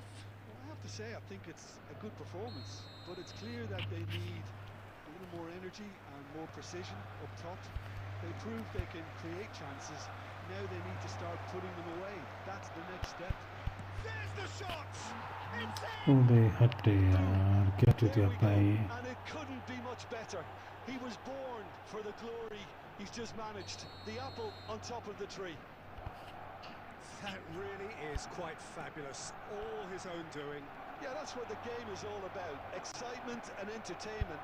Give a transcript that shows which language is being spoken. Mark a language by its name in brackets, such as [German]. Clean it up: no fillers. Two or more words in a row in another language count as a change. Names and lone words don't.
[English] Well, I have to say, I think it's a good performance, but it's clear that they need a little more energy and more precision up top. They proved they can create chances. Now they need to start putting them away. That's the next step. There's the shot! It's [Hindi] ओबे हटे यार क्या चुतिया पाई [English] And it couldn't be much better. He was born for the glory he's just managed. The apple on top of the tree. That really is quite fabulous. All his own doing. Yeah, that's what the game is all about. Excitement and entertainment.